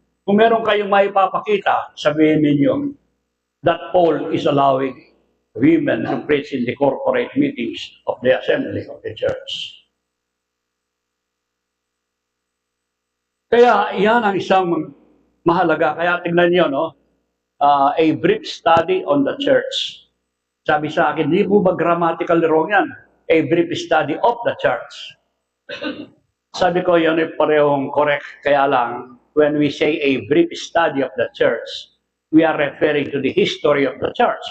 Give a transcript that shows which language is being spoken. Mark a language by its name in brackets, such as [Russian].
[Filipino] Kung meron kayong maipapakita, sabihin ninyo [English] that Paul is allowing women to preach in the corporate meetings of the assembly of the church. [Filipino] Kaya yan ang isang mahalaga. Kaya tingnan nyo, no? [English] A brief study on the church. [Filipino] Sabi sa akin, hindi po ba grammatical wrong yan? [English] A brief study of the church. [Filipino] Sabi ko, yan ay parehong [English] correct. Kaya lang, when we say a brief study of the church, we are referring to the history of the church.